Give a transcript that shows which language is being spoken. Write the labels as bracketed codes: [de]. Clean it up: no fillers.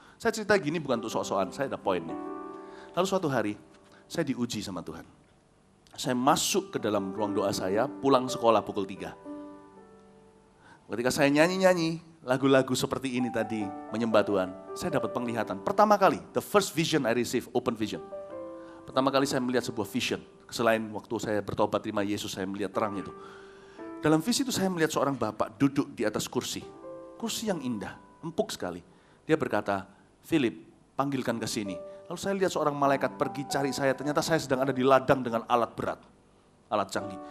[id] Saya cerita gini bukan untuk sok-sokan, saya ada poinnya. Lalu suatu hari, saya diuji sama Tuhan. Saya masuk ke dalam ruang doa saya, pulang sekolah pukul 3. Ketika saya nyanyi-nyanyi, lagu-lagu seperti ini tadi, menyembah Tuhan, saya dapat penglihatan. Pertama kali, [en] the first vision I received, open vision. [id] Pertama kali saya melihat sebuah vision. Selain waktu saya bertobat terima Yesus, saya melihat terang itu. Dalam visi itu saya melihat seorang bapak duduk di atas kursi. Kursi yang indah, empuk sekali. Dia berkata, Philip, panggilkan ke sini. Lalu saya lihat seorang malaikat pergi cari saya, ternyata saya sedang ada di ladang dengan alat berat. Alat canggih.